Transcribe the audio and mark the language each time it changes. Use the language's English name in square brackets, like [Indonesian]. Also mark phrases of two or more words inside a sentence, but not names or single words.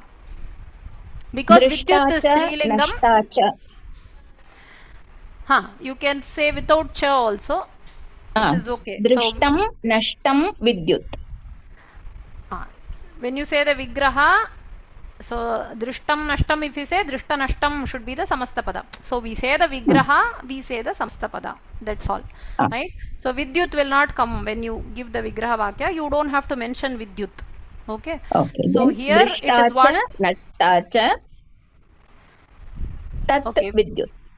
[English] Because Vidyut is Strilingam. You can say without cha also. It is okay. [Sanskrit] दृष्टम्, नष्टम्, विद्युत्. [English] When you say the Vigraha, so [Sanskrit] दृष्टम् नष्टम्, [English] if you say [Sanskrit] दृष्ट नष्टम् [English] should be the Samastapada. So we say the Vigraha, we say the Samastapada. That's all. Right? So Vidyut will not come when you give the [Sanskrit] विग्रह वाक्य. [English] You don't have to mention Vidyut. Okay? So here it is what? [Sanskrit] नट्टच, तत् विद्युत्.